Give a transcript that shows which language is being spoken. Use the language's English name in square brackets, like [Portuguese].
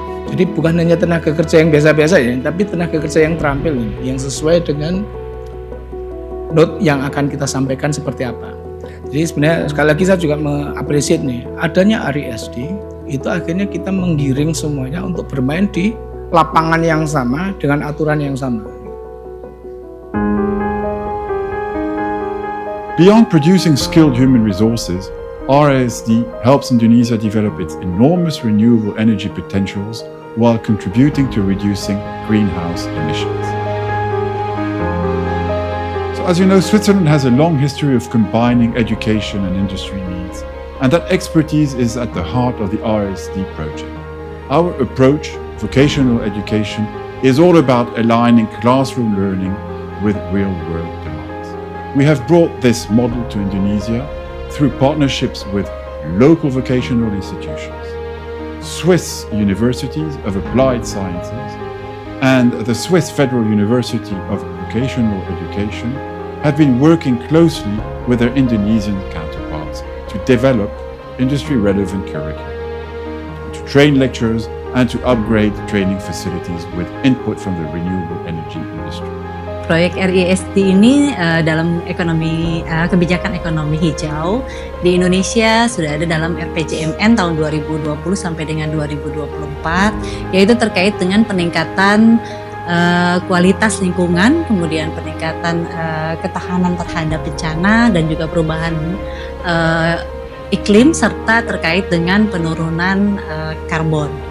[Indonesian] Jadi bukan hanya tenaga kerja yang biasa-biasa ya, tapi tenaga kerja yang terampil yang sesuai dengan note yang akan kita sampaikan seperti apa. Jadi sebenarnya sekali lagi saya juga mengapresiasi nih adanya AESI itu akhirnya kita menggiring semuanya untuk bermain di lapangan yang sama dengan aturan yang sama. [English] Beyond producing skilled human resources, RISD helps Indonesia develop its enormous renewable energy potentials while contributing to reducing greenhouse emissions. So, as you know, Switzerland has a long history of combining education and industry needs, and that expertise is at the heart of the RISD project. Our approach, vocational education, is all about aligning classroom learning with real-world demands. We have brought this model to Indonesia through partnerships with local vocational institutions, Swiss universities of applied sciences, and the Swiss Federal University of Vocational Education have been working closely with their Indonesian counterparts to develop industry-relevant curricula, to train lecturers and to upgrade training facilities with input from the renewable energy industry. [Indonesian] Proyek RISD ini dalam kebijakan ekonomi hijau di Indonesia sudah ada dalam RPJMN tahun 2020 sampai dengan 2024, yaitu terkait dengan peningkatan kualitas lingkungan, kemudian peningkatan ketahanan terhadap bencana dan juga perubahan iklim serta terkait dengan penurunan karbon.